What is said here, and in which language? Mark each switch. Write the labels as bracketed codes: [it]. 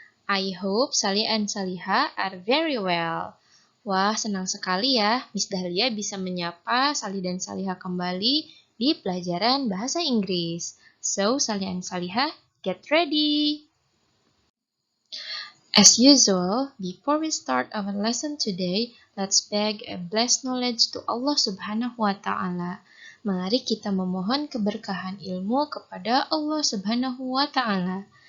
[en] I hope Salih and Salihah are very well. [id] Wah, senang sekali ya Miss Dahlia bisa menyapa Salih dan Salihah kembali di pelajaran bahasa Inggris. [en] So, Salih and Salihah, get ready. As usual, before we start our lesson today, let's beg and bless knowledge to Allah Subhanahu wa Ta'ala. [id] Mari kita memohon keberkahan ilmu kepada Allah Subhanahu wa Ta'ala.